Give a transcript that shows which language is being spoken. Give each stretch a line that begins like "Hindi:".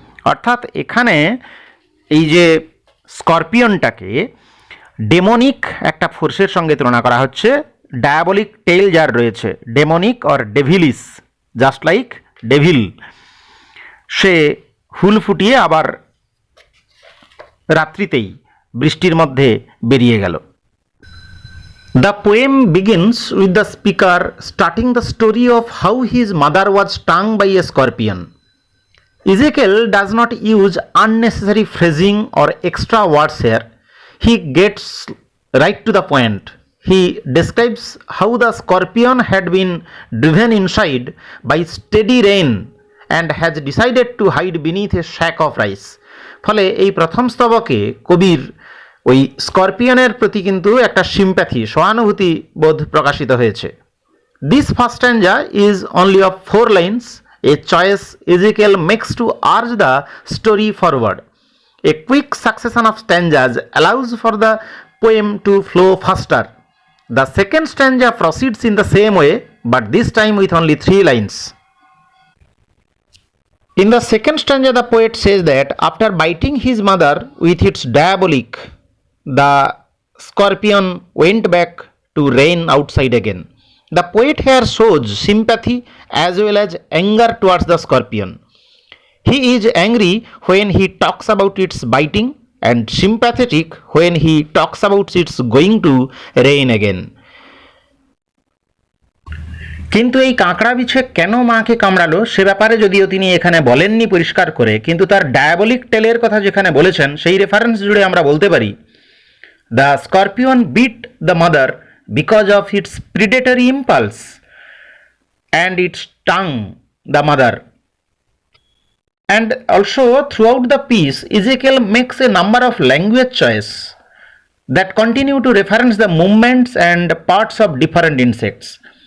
Bangla: অর্থাৎ এখানে এই যে স্করপিয়নটাকে ডেমনিক একটা ফোর্সের সঙ্গে তুলনা করা হচ্ছে। ডায়াবলিক টেল যার রয়েছে,
English: demonic or devilish, just like devil,
Bangla: সে হুল ফুটিয়ে আবার রাত্রিতেই বৃষ্টির মধ্যে বেরিয়ে গেল।
English: The poem begins with the speaker starting the story of how his mother was stung by a scorpion. Ezekiel does not use unnecessary phrasing or extra words here. He gets right to the point. He describes how the scorpion had been driven inside by steady rain and has decided to hide beneath a sack of rice.
Bangla: ফলে এই প্রথম স্তবকে কবির ওই স্করপিয়নের প্রতি কিন্তু একটা sympathy, সহানুভূতি বোধ প্রকাশিত হয়েছে।
English: This first stanza is only of 4 lines, a choice Ezekiel makes to urge the story forward. A quick succession of stanzas allows for the poem to flow faster. The second stanza proceeds in the same way, but this time with only 3 lines. In the second stanza, the poet says that after biting his mother with its diabolic, the scorpion went back to reign outside again. The poet here shows sympathy as well as anger towards the scorpion. He is angry when he talks about its biting and sympathetic when he talks about its going to reign again.
Bangla: কিন্তু এই কাঁকড়া বিছে কেন মাকে কামড়ালো সে ব্যাপারে যদিও তিনি এখানে বলেননি পরিষ্কার করে, কিন্তু তার ডায়াবলিক টেলের কথা যেখানে বলেছেন সেই রেফারেন্স জুড়ে আমরা বলতে পারি,
English: The scorpion bit the mother because of its predatory impulse and it stung the mother. And also throughout the piece, Ezekiel makes a number of language choice that continue to reference the movements and parts of different insects.